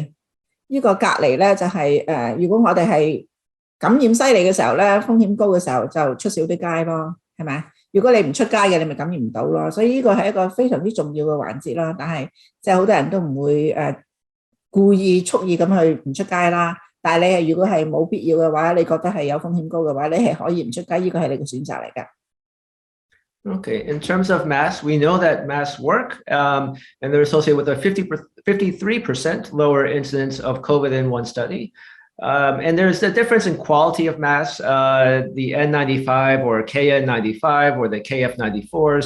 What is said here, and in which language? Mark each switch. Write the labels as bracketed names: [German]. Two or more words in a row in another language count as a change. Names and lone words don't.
[Cantonese] 呢個隔離咧就係如果我哋係感染犀利嘅時候咧，風險高嘅時候就出少啲街咯，係咪？如果你唔出街嘅，你咪感染唔到咯。所以呢個係一個非常之重要嘅環節啦。但係即係好多人都唔會故意蓄意咁去唔出街啦。但係你係如果係冇必要嘅話，你覺得係有風險高嘅話，你係可以唔出街，呢個係你嘅選擇嚟㗎。 [English] Okay, in terms of masks, we know that masks work, and they're associated with a 53% lower incidence of COVID in one study. And there's a difference in quality of masks, the N95 or KN95 or the KF94s.